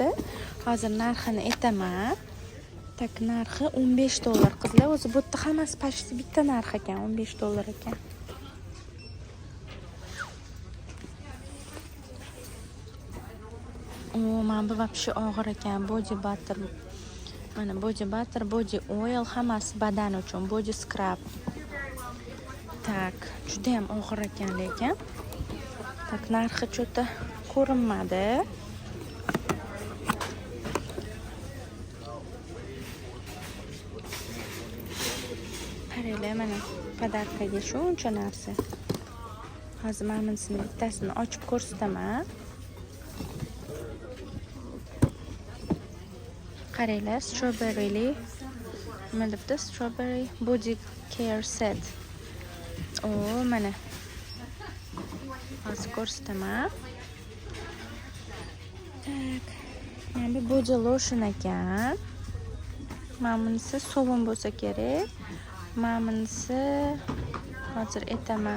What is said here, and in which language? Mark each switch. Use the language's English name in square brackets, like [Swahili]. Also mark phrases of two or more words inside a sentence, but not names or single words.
[Uzbek] Hozir narxini aytaman. Tak narxi 15 dollar qizlar. O'zi bu yerda hammasi почти bitta narx ekan, 15 dollar ekan. Mana bu вообще og'ir ekan. [English] Body butter. [Uzbek] Mana [English] body butter, body oil [Uzbek] hammasi badan uchun, [English] body scrub. [Uzbek] Tak, juda ham og'ir ekan lekin. Tak narxi cho'ta ko'rinmadi. Qaranglar, mana podarkaga shuncha narsa. Hozir mana bunisini bittasini ochib ko'rsataman. Qaranglar, strawberry, nima debdi? [English] Strawberry body care set. [Uzbek] Mana. Hozir ko'rsataman. Tak. Mana bu [English] body lotion [Uzbek] ekan. Mana bunisi sovun bo'lsa kerak. Mana bunisi hozir aytaman.